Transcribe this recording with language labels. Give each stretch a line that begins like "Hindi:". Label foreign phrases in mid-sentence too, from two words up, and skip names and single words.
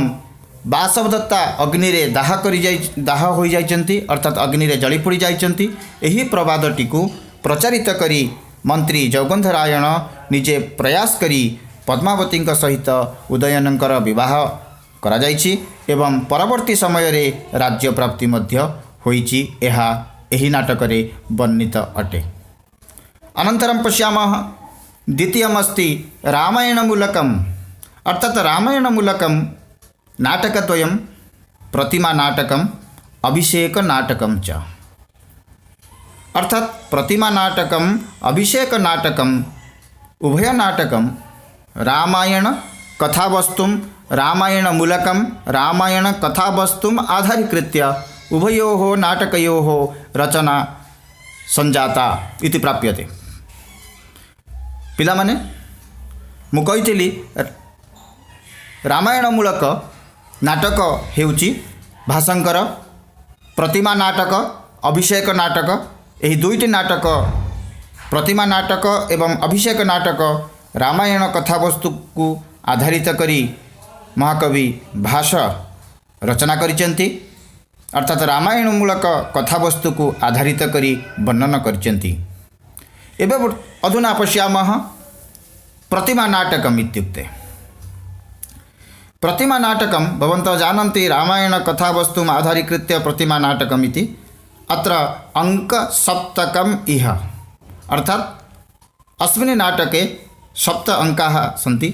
Odia: ବାସବଦତ୍ତା ଅଗ୍ନିରେ ଦାହ ହୋଇଯାଇଛନ୍ତି ଅର୍ଥାତ୍ ଅଗ୍ନିରେ ଜଳି ପୋଡ଼ି ଯାଇଛନ୍ତି, ଏହି ପ୍ରବାଦଟିକୁ ପ୍ରଚାରିତ କରି ମନ୍ତ୍ରୀ ଯୌଗନ୍ଧରାୟଣ ନିଜେ ପ୍ରୟାସ କରି ପଦ୍ମାବତୀଙ୍କ ସହିତ ଉଦୟନଙ୍କର ବିବାହ କରାଯାଇଛି ଏବଂ ପରବର୍ତ୍ତୀ ସମୟରେ ରାଜ୍ୟ ପ୍ରାପ୍ତି ମଧ୍ୟ ହୋଇଛି। ଏହା ଏହି ନାଟକରେ ବର୍ଣ୍ଣିତ ଅଟେ।
Sanskrit: अनन्तरं पश्यामः द्वितीयमस्ति रामायणमूलकम् अर्थात् रामायणमूलकं नाटकद्वयं प्रतिमानाटकम् अभिषेकनाटकं च। अर्थात् प्रतिमानाटकम् अभिषेकनाटकम् उभयनाटकं रामायणकथावस्तुं रामायणमूलकं रामायणकथावस्तुम् आधारीकृत्य उभयोः नाटकयोः रचना संजाता इति प्राप्यते।
Odia: ପିଲାମାନେ ମୁଁ କହିଥିଲି ରାମାୟଣମୂଳକ ନାଟକ ହେଉଛି ଭାସଙ୍କର ପ୍ରତିମା ନାଟକ ଅଭିଷେକ ନାଟକ। ଏହି ଦୁଇଟି ନାଟକ ପ୍ରତିମା ନାଟକ ଏବଂ ଅଭିଷେକ ନାଟକ ରାମାୟଣ କଥାବସ୍ତୁ କୁ ଆଧାରିତ କରି ମହାକବି ଭାସ ରଚନା କରିଛନ୍ତି ଅର୍ଥାତ୍ ରାମାୟଣ ମୂଳକ କଥାବସ୍ତୁ କୁ ଆଧାରିତ କରି ବର୍ଣ୍ଣନା କରିଛନ୍ତି।
Sanskrit: एबे अधुना पश्यामः प्रतिमा नाटकम् इत्युक्ते प्रतिमा नाटकं भवन्तः जानन्ति रामायण कथावस्तुम् आधारीकृत्य प्रतिमा नाटकम् इति। अत्र अङ्कसप्तकम् इह अर्थात् अस्मिन् नाटके 7 अङ्काः सन्ति।